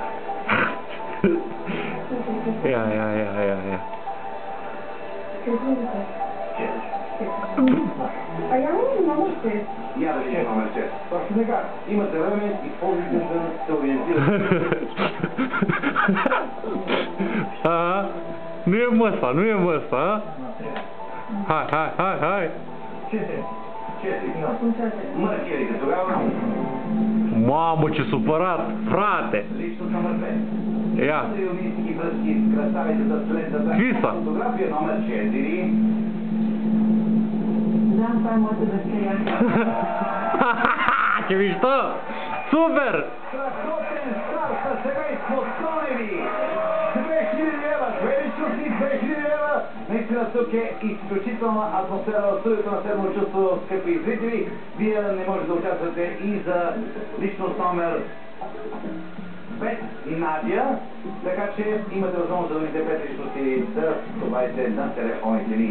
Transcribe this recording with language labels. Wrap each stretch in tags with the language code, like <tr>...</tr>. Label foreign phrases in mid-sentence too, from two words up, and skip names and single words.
<bg>А я не номер 6. Я да видим номер 6. Точно така. Имате време, използвайте да се ориентирате.</bg> <ro>Nu e măspa, Hai.</ro> <bg>4. 4. Маркирайте тогава.</bg> <ro>Mamă, ce supărat, frate!</ro> <bg>Личност номер 5.</bg> <ro>Ia.</ro> <bg>Юнистики връзки с красавицата следната. Какви са? Фотография номер 4. Да, това е моята дъщеря.</bg> <ro>Ce mișto! Super!</ro> <bg>Страхотен старт на семейство Стоневи! 2000 лева! Две личности, 2000 лева! Наистина тук е изключителна атмосфера в студиото на Седмо чувство, скъпи зрители. Вие не можете да участвате и за личност номер 5 Надя, така че имате възможност да дадете 5 личности да добавите на телефоните ни.</bg>